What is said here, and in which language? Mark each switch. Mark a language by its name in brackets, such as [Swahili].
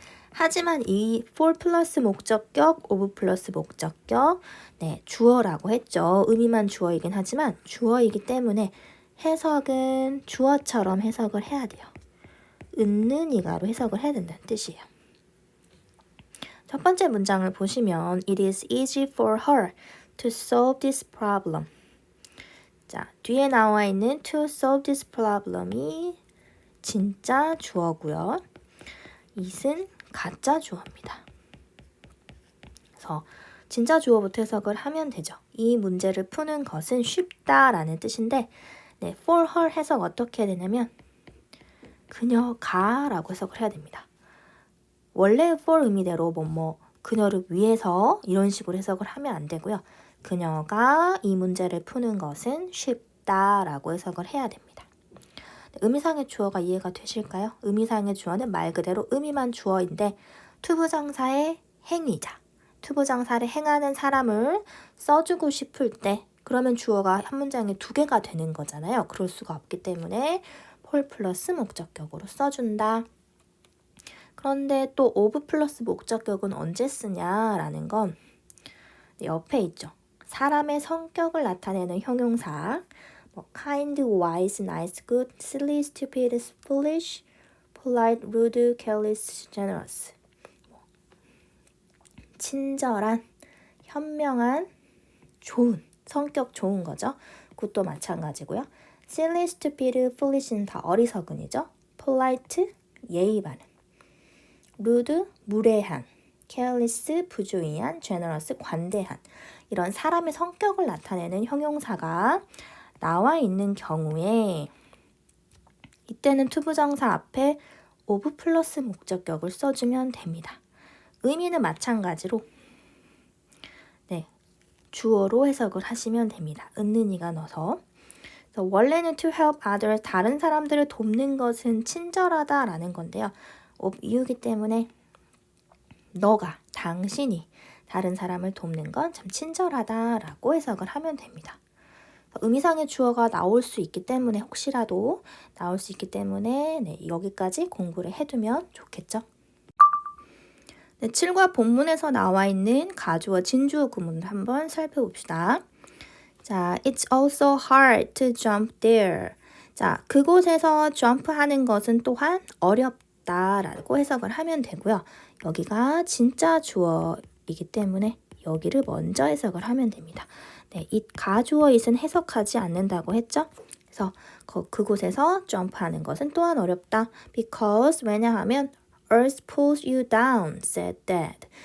[Korean] 하지만 이 for 플러스 목적격, of 플러스 목적격, 주어라고 했죠. 의미만 주어이긴 하지만 주어이기 때문에 해석은 주어처럼 해석을 해야 돼요. 있는 이가로 해석을 해야 된다는 뜻이에요. 첫 번째 문장을 보시면 [English] It is easy for her to solve this problem. [Korean] 자, 뒤에 나와 있는 [English] to solve this problem [Korean] 이 진짜 주어고요. it은 가짜 주어입니다. 그래서 진짜 주어부터 해석을 하면 되죠. 이 문제를 푸는 것은 쉽다라는 뜻인데 for her 해석 어떻게 해야 되냐면 그녀가 라고 해석을 해야 됩니다. 원래 for 의미대로 그녀를 위해서 이런 식으로 해석을 하면 안 되고요. 그녀가 이 문제를 푸는 것은 쉽다라고 해석을 해야 됩니다. 의미상의 주어가 이해가 되실까요? 의미상의 주어는 말 그대로 의미만 주어인데 투부정사의 행위자, 투부정사를 행하는 사람을 써주고 싶을 때 그러면 주어가 한 문장에 두 개가 되는 거잖아요. 그럴 수가 없기 때문에 for 플러스 목적격으로 써준다. 그런데 또 of 플러스 목적격은 언제 쓰냐라는 건 옆에 있죠. 사람의 성격을 나타내는 형용사 kind, wise, nice, good, silly, stupid, foolish, polite, rude, careless, generous 친절한, 현명한, 좋은, 성격 좋은 거죠. 그것도 마찬가지고요. silly, stupid, foolish는 다 어리석은이죠. polite, 예의 바른 rude, 무례한, careless, 부주의한, generous, 관대한 이런 사람의 성격을 나타내는 형용사가 나와 있는 경우에 이때는 투부정사 앞에 of 플러스 목적격을 써주면 됩니다. 의미는 마찬가지로 주어로 해석을 하시면 됩니다. 있는 이가 넣어서 원래는 [English] to help others, [Korean] 다른 사람들을 돕는 것은 친절하다라는 건데요. of 이유기 때문에 너가, 당신이 다른 사람을 돕는 건 참 친절하다라고 해석을 하면 됩니다. 의미상의 주어가 나올 수 있기 때문에 혹시라도 나올 수 있기 때문에 여기까지 공부를 해두면 좋겠죠. 7과 본문에서 나와 있는 가주어 진주어 구문을 한번 살펴봅시다. [English] 자, it's also hard to jump there. [Korean] 자, 그곳에서 점프하는 것은 또한 어렵다라고 해석을 하면 되고요. 여기가 진짜 주어이기 때문에 여기를 먼저 해석을 하면 됩니다. 이 가주어 it은 해석하지 않는다고 했죠? 그래서 그곳에서 점프하는 것은 또한 어렵다. [English] Because [Korean] 왜냐하면 [English] Earth pulls you down, said Dad.